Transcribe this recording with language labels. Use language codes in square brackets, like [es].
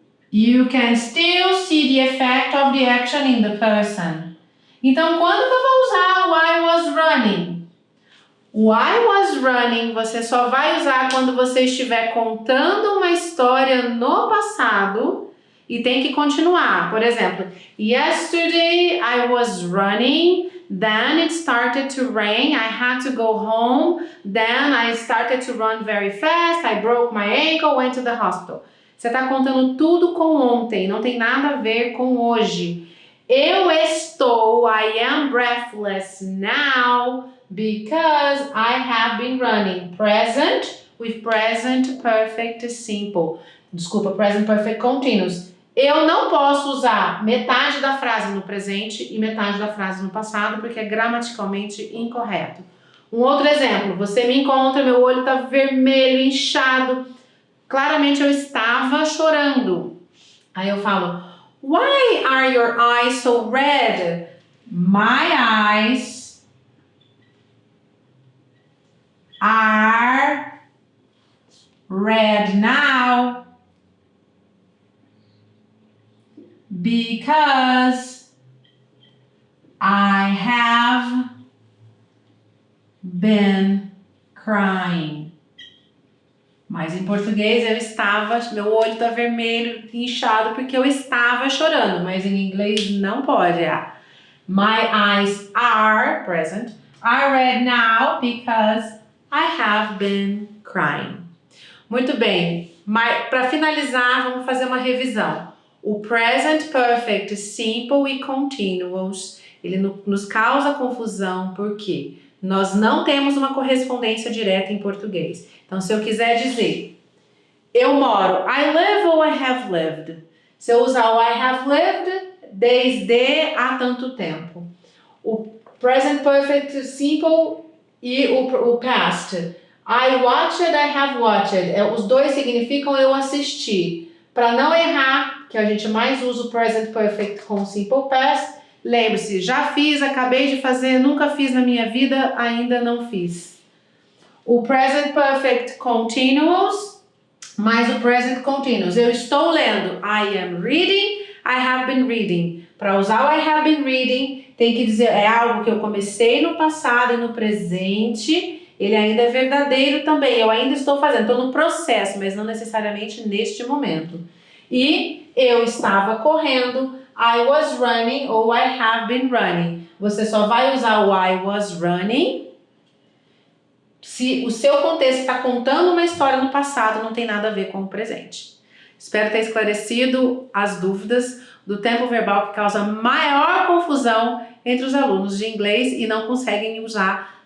[en] You can still see the effect of the action in the person. [pt] Então, quando que eu vou usar o I was running? O I was running você só vai usar quando você estiver contando uma história no passado e tem que continuar. Por exemplo, [en] yesterday I was running, then it started to rain, I had to go home, then I started to run very fast, I broke my ankle, went to the hospital. [pt] Você está contando tudo com ontem, não tem nada a ver com hoje. Eu estou, [en] I am breathless now because I have been running. Present with present perfect simple. [pt] Desculpa, present perfect continuous. Eu não posso usar metade da frase no presente e metade da frase no passado porque é gramaticalmente incorreto. Um outro exemplo, você me encontra, meu olho está vermelho, inchado. Claramente eu estava chorando. Aí eu falo, [en] why are your eyes so red? My eyes are red now because I have been crying. [pt] Mas em português eu estava, meu olho está vermelho, inchado porque eu estava chorando, mas em inglês não pode. [en] My eyes are, present, are red now because I have been crying. [pt] Muito bem, para finalizar, vamos fazer uma revisão. O present perfect simple e continuous, ele nos causa confusão porque nós não temos uma correspondência direta em português. Então, se eu quiser dizer, eu moro, I live ou I have lived? Se eu usar o I have lived, desde há tanto tempo. O present perfect simple e o past. [en] I watched, I have watched. [pt] Os dois significam eu assisti. Para não errar, que a gente mais usa o present perfect com simple past, lembre-se, já fiz, acabei de fazer, nunca fiz na minha vida, ainda não fiz. O present perfect continuous mais o present continuous. Eu estou lendo. [en] I am reading, I have been reading. [pt] Para usar o I have been reading, tem que dizer, é algo que eu comecei no passado e no presente, ele ainda é verdadeiro também, eu ainda estou fazendo, estou no processo, mas não necessariamente neste momento. E eu estava correndo, [en] I was running ou I have been running. [pt] Você só vai usar o I was running se o seu contexto está contando uma história no passado, não tem nada a ver com o presente. Espero ter esclarecido as dúvidas do tempo verbal que causa maior confusão entre os alunos de inglês e não conseguem usar.